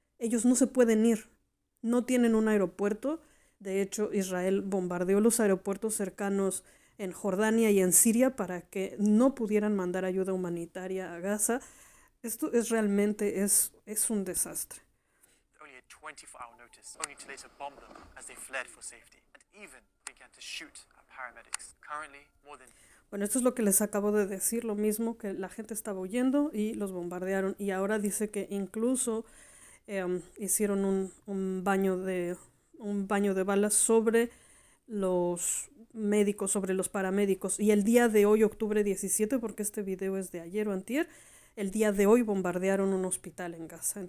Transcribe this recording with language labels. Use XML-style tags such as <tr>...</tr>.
<es>Ellos no se pueden ir, no tienen un aeropuerto. De hecho, Israel bombardeó los aeropuertos cercanos en Jordania y en Siria para que no pudieran mandar ayuda humanitaria a Gaza. Esto realmente es un desastre.</es> <en>24-hour notice, only to later bomb them as they fled for safety, and even began to shoot at paramedics. Currently, more than...</en> <es>Bueno, esto es lo que les acabo de decir, lo mismo, que la gente estaba huyendo y los bombardearon, y ahora dice que incluso hicieron un baño de balas sobre los médicos, sobre los paramédicos, y el día de hoy, octubre 17, porque este video es de ayer o antier, el día de hoy bombardearon un hospital en Gaza.</es>